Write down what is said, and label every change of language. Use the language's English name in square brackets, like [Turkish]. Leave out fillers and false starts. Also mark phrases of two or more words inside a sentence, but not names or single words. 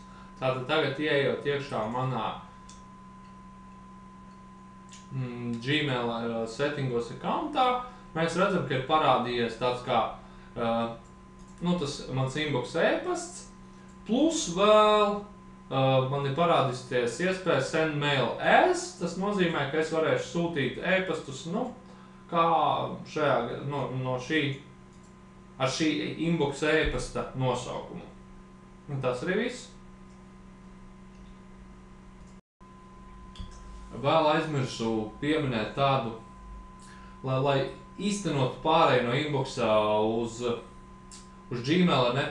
[Latvian] Tātad tagad ieejot iekšā manā Gmail settingos accountā, mēs redzam, ka ir parādījies tāds kā tas mans inbox e-pasts, plus vēl man ir parādīsies iespēja [English] send mail as, [Latvian] tas nozīmē, ka es varēšu sūtīt e-pastus, kā ar šī inbox e-pasta nosaukumu. Un tas arī viss. Vēl aizmirsu pieminēt tādu, lai īstenotu pārēju no inboxa uz Gmail ir